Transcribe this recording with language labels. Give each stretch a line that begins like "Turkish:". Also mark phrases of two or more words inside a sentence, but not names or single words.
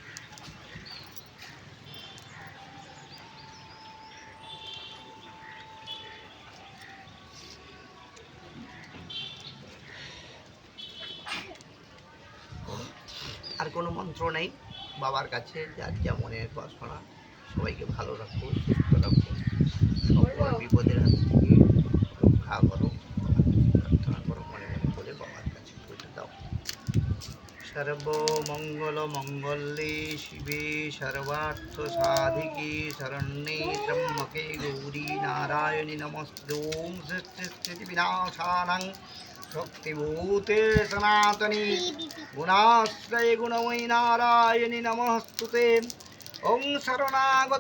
Bangla: আর কোনো মন্ত্র নেই বাবার কাছে, যার যা মনের বাসনা। সবাইকে ভালো রাখো, সুস্থ রাখো, সকল বিপদের হাত থেকে রক্ষা করো, প্রার্থনা করো, মনে মনে করে বাবার কাছে পুজো দাও।
Sanskrit: सर्वमङ्गलमङ्गल्ये शिवे सर्वार्थसाधिके शरण्ये त्र्यम्बके गौरी नारायणि नमस्ते ॐ सृष्टिस्थितिविनाशानां शक्तिभूते सनातनी गुणाश्रये गुणमयि नारायणि नमस्तुते ॐ शरणागत